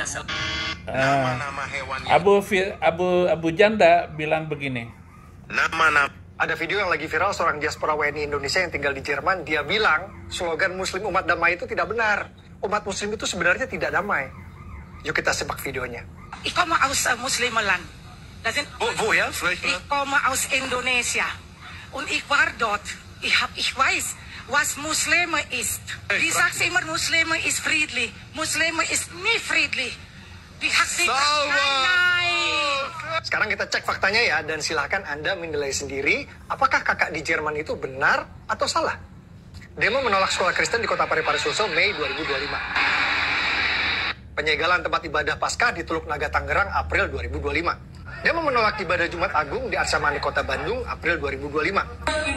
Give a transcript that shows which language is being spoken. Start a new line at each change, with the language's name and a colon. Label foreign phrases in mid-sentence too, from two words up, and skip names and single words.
Indonesian: nama-nama hewan Abu Janda bilang begini. Ada video yang lagi viral seorang diaspora WNI Indonesia yang tinggal di Jerman. Dia bilang slogan Muslim umat damai itu tidak benar. Umat Muslim itu sebenarnya tidak damai. Yuk kita simak videonya.
German: Ik kom aus Muslimenland. Woher? Ik kom aus Indonesia. Und ich war dort. Ich weiß, was Muslime ist. Die sagt immer, Muslime ist friedlich. Muslime ist nie friedlich. Die hat nicht. Nein.
Indonesian: Sekarang kita cek faktanya ya, dan silahkan Anda menilai sendiri apakah kakak di Jerman itu benar atau salah. Demo menolak sekolah Kristen di kota Parepare Sulsel Mei 2025. Penyegelan tempat ibadah Paskah di Teluk Naga Tangerang April 2025. Demo menolak ibadah Jumat Agung di Arsamani Kota Bandung April 2025.